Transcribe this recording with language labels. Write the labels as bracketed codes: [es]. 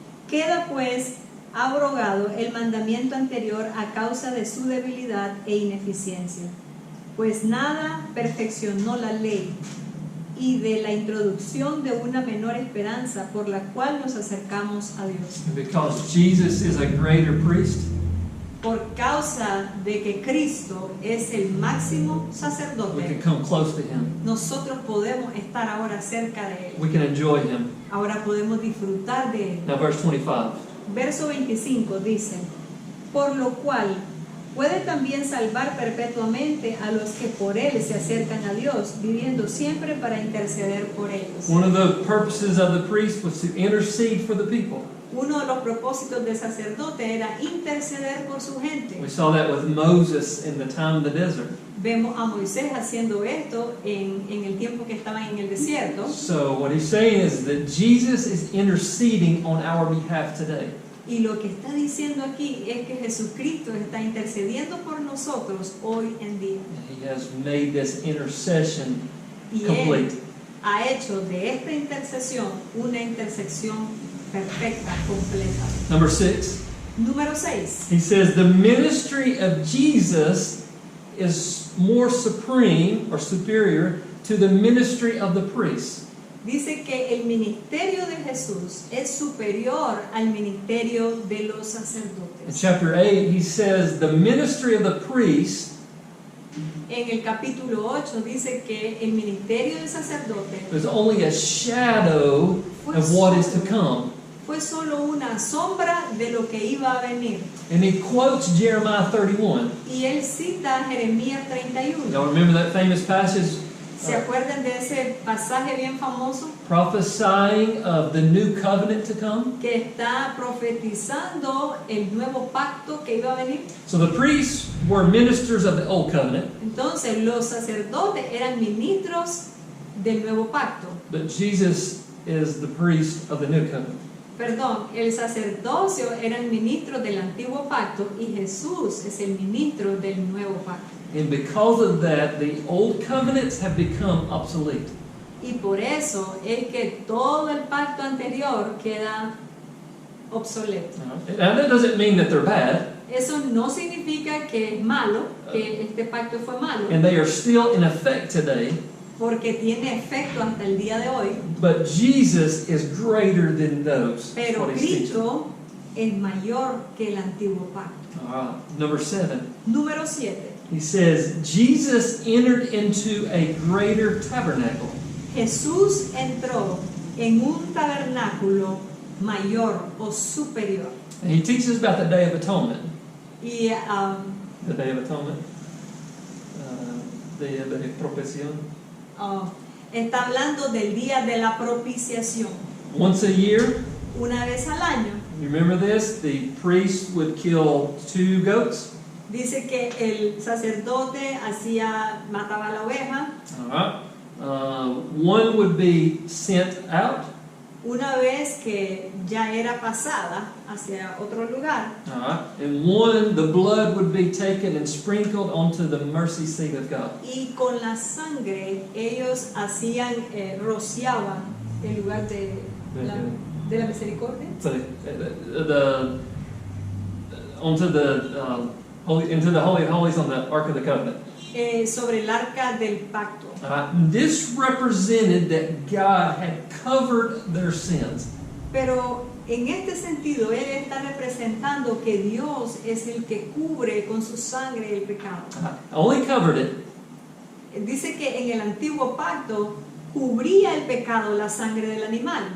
[es] Queda pues abrogado el mandamiento anterior a causa de su debilidad e ineficiencia, pues nada perfeccionó la ley y de la introducción de una menor esperanza por la cual nos acercamos a Dios. [en] And because Jesus is a greater priest, [es] Por causa de que Cristo es el máximo [en] we can [es] sacerdote, [en] come close to him. [es] nosotros podemos estar ahora cerca de Él. [en] We can enjoy him. [es] Ahora podemos disfrutar de Él. [en] Now verse 25. [es] Verso 25 dice, por lo cual puede también salvar perpetuamente a los que por Él se acercan a Dios, viviendo siempre para interceder por ellos. [en] One of the purposes of the priest was to intercede for the people. [es] Uno de los propósitos del sacerdote era interceder por su gente. [en] We saw that with Moses in the time of the desert. [es] Vemos a Moisés haciendo esto en el tiempo que estaban en el desierto. [en] So what he's saying is that Jesus is interceding on our behalf today. [es] Y lo que está diciendo aquí es que Jesucristo está intercediendo por nosotros hoy en día. [en] He has made this intercession [es] Y Él [en] complete. [es] ha hecho de esta intercesión una intersección perfecta, completa. [en] Number 6. [es] Número 6. [en] He says the ministry of Jesus is more supreme or superior to the ministry of the priest. [es] Dice que el ministerio de Jesús es superior al ministerio de los [en] In [es] sacerdotes. [en] chapter 8, he says the ministry of the priest [es] En el capítulo 8 dice que el ministerio del sacerdote [en] is only a shadow of what is to come. [es] fue solo una sombra de lo que iba a venir. [en] And he quotes Jeremiah 31. [es] Y él cita Jeremías 31. [en] Y'all remember that famous passage [es] ¿Se acuerdan de ese pasaje bien famoso [en] prophesying of the new covenant to come. [es] que está profetizando el nuevo pacto que iba a venir? [en] So the priests were ministers of the old covenant, [es] Entonces los sacerdotes eran ministros del nuevo pacto. [en] but Jesus is the priest of the new covenant. [es] Perdón, el sacerdocio eran ministros del antiguo pacto y Jesús es el ministro del nuevo pacto. [en] And because of that, the old covenants have become obsolete. [es] Y por eso es que todo el pacto anterior queda obsoleto. [en] And that doesn't mean that they're bad, [es] Eso no significa que es malo, que este pacto fue malo, [en] and they are still in effect today, [es] porque tiene efecto hasta el día de hoy, [en] but Jesus is greater than those. That's [es] pero [en] what he's teaching. [es] Cristo es mayor que el antiguo pacto. [en] Number 7. [es] Número 7. [en] He says, Jesus entered into a greater tabernacle. [es] Jesús entró en un tabernáculo mayor o superior. [en] And he teaches about the Day of Atonement. [es] Y [en] The Day of Atonement. Día de Propiciación. [es] está hablando del día de la propiciación. [en] Once a year, [es] Una vez al año, [en] you remember this? The priest would kill 2 goats. [es] dice que el sacerdote mataba la oveja. [en] One would be sent out. [es] Una vez que ya era pasada hacia otro lugar, [en] And one, the blood would be taken and sprinkled onto the mercy seat of God. [es] y con la sangre ellos rociaban el lugar de la misericordia. [en] So onto the into the Holy of Holies on the Ark of the Covenant. [es] Sobre el arca del pacto. [en] This represented that God had covered their sins. [es] Pero en este sentido, él está representando que Dios es el que cubre con su sangre el pecado. [en] Only covered it, [es] Dice que en el antiguo pacto cubría el pecado la sangre del animal.